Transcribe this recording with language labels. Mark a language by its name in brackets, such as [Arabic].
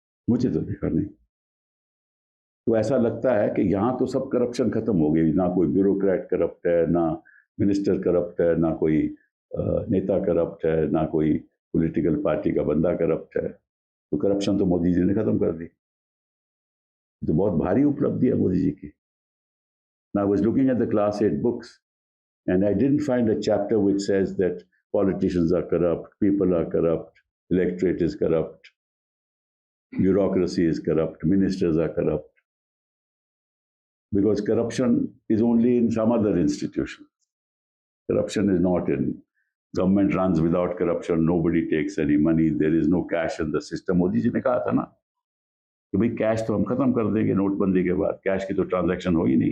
[Hindi] मुझे तो दिखा नहीं। तो ऐसा लगता है कि यहाँ तो सब करप्शन खत्म हो गई, ना कोई ब्यूरोक्रेट करप्ट है, ना मिनिस्टर करप्ट है, ना कोई नेता करप्ट है, ना कोई पॉलिटिकल पार्टी का बंदा करप्ट है। तो करप्शन तो मोदी जी ने खत्म कर दी। तो बहुत भारी उपलब्धि है मोदी जी की। [English] I was looking at the class 8 books and I didn't find a chapter which says that politicians are corrupt, people are corrupt, electorate is corrupt, bureaucracy is corrupt, ministers are corrupt. Because corruption is only in some other institution. Corruption is not in government runs without corruption. Nobody takes any money. There is no cash in the system. [Hindi] Modi ji ने कहा था ना कि भाई cash तो हम खत्म कर देंगे नोटबंदी के बाद, कैश की तो ट्रांजैक्शन हो ही नहीं।